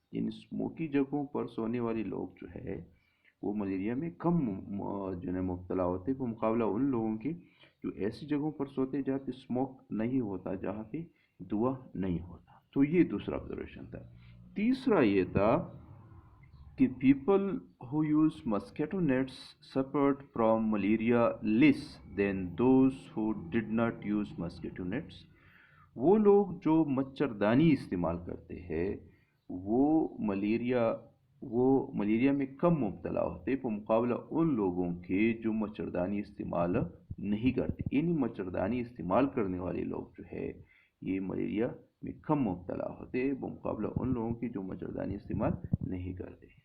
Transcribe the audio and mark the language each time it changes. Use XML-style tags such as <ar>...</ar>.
<ur>یعنی اسموکی جگہوں پر سونے والے لوگ جو ہے وہ ملیریا میں کم جو ہے مبتلا ہوتے ہیں بمقابلہ ان لوگوں کے جو ایسی جگہوں پر سوتے ہیں جہاں پہ اسموک نہیں ہوتا، جہاں پہ دھواں نہیں ہوتا. تو یہ دوسرا آبزرویشن تھا. تیسرا یہ تھا کہ</ur> <en>People who use mosquito nets suffered from malaria less than those who did not use mosquito nets.</en> <ur>وہ لوگ جو مچھردانی استعمال کرتے ہیں وہ ملیریا میں کم مبتلا ہوتے بمقابلہ ان لوگوں کے جو مچھردانی استعمال نہیں کرتے. یعنی مچھردانی استعمال کرنے والے لوگ جو ہے یہ ملیریا میں کم مبتلا ہوتے بمقابلہ ان لوگوں کے جو مچھردانی استعمال نہیں کرتے.</ur>